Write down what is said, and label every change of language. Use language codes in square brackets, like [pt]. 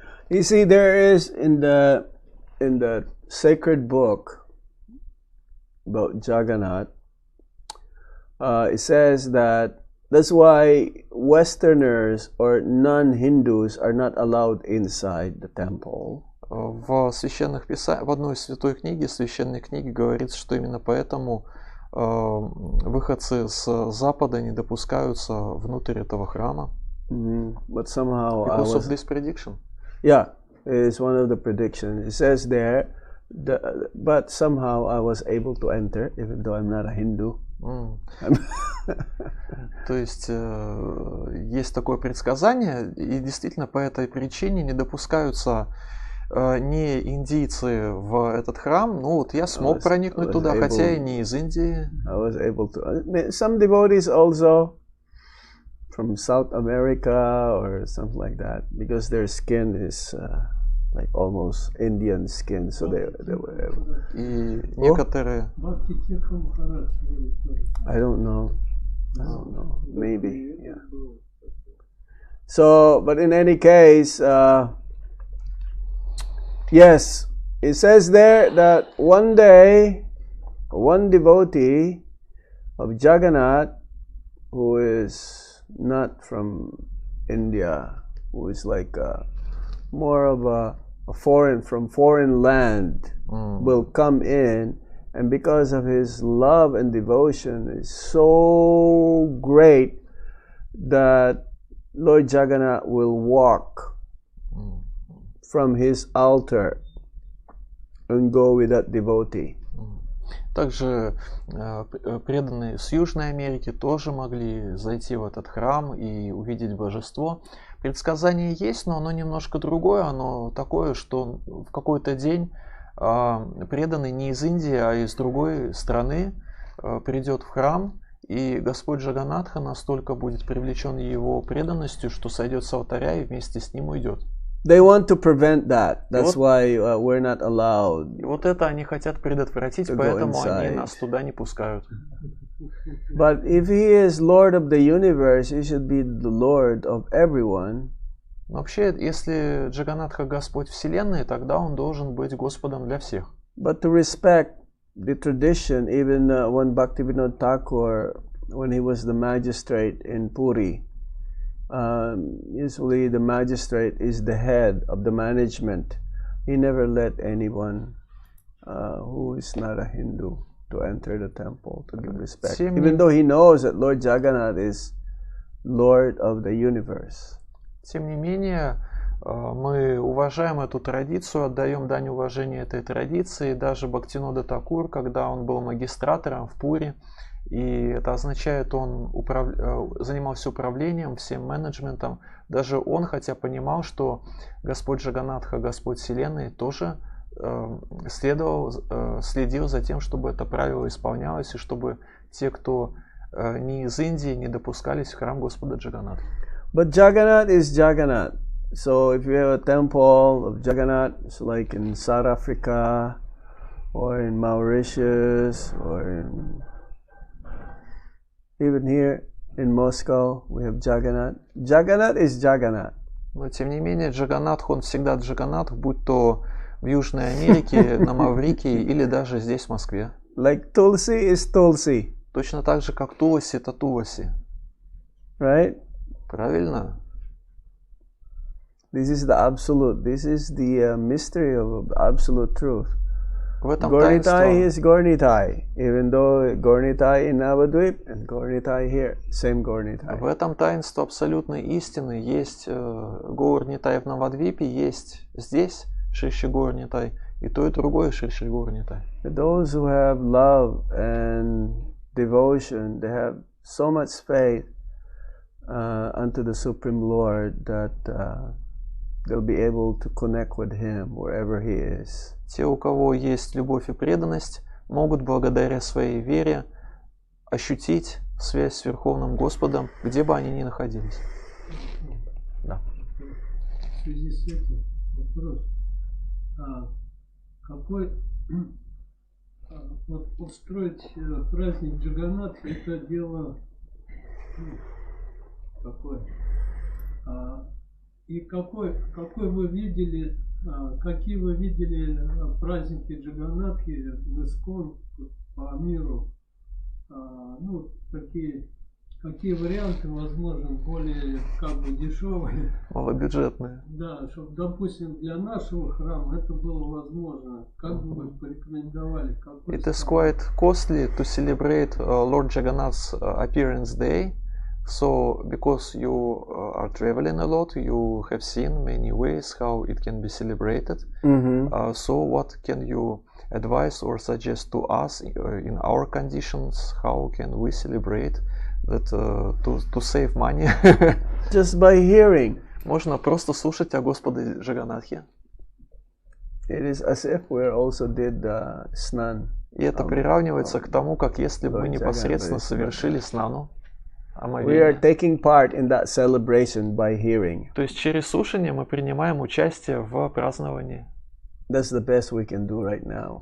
[en] You see, there is in the sacred book about Jagannath, it says that that's why Westerners or non-Hindus are not allowed inside the temple. [ru] В священных в одной святой книге, священной книге говорится, что именно поэтому выходцы с Запада не допускаются внутрь этого храма. [en] But somehow Because of this prediction. Yeah, it's one of the predictions. It says there, but somehow I was able to enter, even though I'm not a Hindu. [ru] То есть есть такое предсказание, и действительно по этой причине не допускаются не индийцы в этот храм. Ну вот я смог проникнуть туда, хотя и не из Индии. [en] I was able to. Some devotees also from South America or something like that, because their skin is like almost Indian skin, so they were. [ru] И некоторые, Бхакти Тиртха Махарадж говорит тоже. [en] I don't know, maybe, yeah. So, but in any case, yes, it says there that one day, one devotee of Jagannath, who is not from India, who is like more of a foreign land, will come in, and because of his love and devotion is so great that Lord Jagannath will walk from his altar and go with that devotee. [ru] также преданные с Южной Америки тоже могли зайти в этот храм и увидеть божество. Предсказание есть, но оно немножко другое. Оно такое, что в какой-то день преданный не из Индии, а из другой страны придет в храм, и Господь Джаганнатха настолько будет привлечен его преданностью, что сойдет с алтаря и вместе с ним уйдет. [en] They want to prevent that. That's why we're not allowed. [ru] И вот это они хотят предотвратить, поэтому они нас туда не пускают. [en] But if he is Lord of the universe, he should be the Lord of everyone. [ru] Вообще, если Джаганнатха Господь Вселенной, тогда он должен быть Господом для всех. [en] But to respect the tradition, even when Bhaktivinoda Thakur, when he was the magistrate in Puri, usually the magistrate is the head of the management. He never let anyone who is not a Hindu to enter the temple to give respect, even though he knows that Lord Jagannath is Lord of the universe. [ru] Тем не менее, мы уважаем эту традицию, отдаем дань уважения этой традиции. Даже Бхактивинода Thakura, когда он был магистратором в Пури, и это означает, он занимался управлением, всем менеджментом, даже он, хотя понимал, что Господь Джаганнатха, Господь Вселенной, тоже следил за тем, чтобы это правило исполнялось, и чтобы те, кто не из Индии, не допускались в храм Господа Джаганнатха. [en] But Jagannath is Jagannath. So if you have a temple of Jagannath, it's like in South Africa, or in Mauritius, or even here in Moscow, we have Jagannath. Jagannath is Jagannath. [ru] Но тем не менее, Джаганнатх, он всегда Джаганнатх, будь то в Южной Америке, на Маврикии или даже здесь, в Москве. [en] Like Tulsi is Tulsi. [ru] Точно так же, как Туласи, это Туласи. [en] Right? [ru] Правильно? [en] This is the absolute. This is the mystery of absolute truth. [ru] В этом [en] Gornitai is Gornitai, even though Gornitai in Navadvip and Gornitai here, same Gornitai. [ru] В этом таинство абсолютной истины. Есть Горнитай в Навадвипе, есть здесь Шри Горнитай, и то и другое Шри Горнитай. [en] Those who have love and devotion, they have so much faith unto the Supreme Lord that they'll be able to connect with Him wherever He is. [ru] Те, у кого есть любовь и преданность, могут благодаря своей вере ощутить связь с Верховным Господом, где бы они ни находились. Да. В связи с этим вопрос. Какой вот устроить праздник Джаганнатха, это дело такое. И какой вы видели, какие вы видели праздники Джаганнатхи в Искон по миру? Ну, какие варианты возможны, более как бы дешевые? Малобюджетные. Да, чтобы, допустим, для нашего храма это было возможно. Как бы вы порекомендовали? [en] It is quite costly to celebrate Lord Jagannath's appearance day. So, because you are traveling a lot, you have seen many ways how it can be celebrated. So, what can you advise or suggest to us in our conditions? How can we celebrate that to save money? Just by hearing. [ru] Можно просто слушать о Господе Джаганнатхе. [en] It is as if we also did Snana. [ru] И это приравнивается к тому, как если бы мы непосредственно совершили снану. [en] We are taking part in that celebration by hearing. [ru] То есть через слушание мы принимаем участие в праздновании. [en] That's the best we can do right now.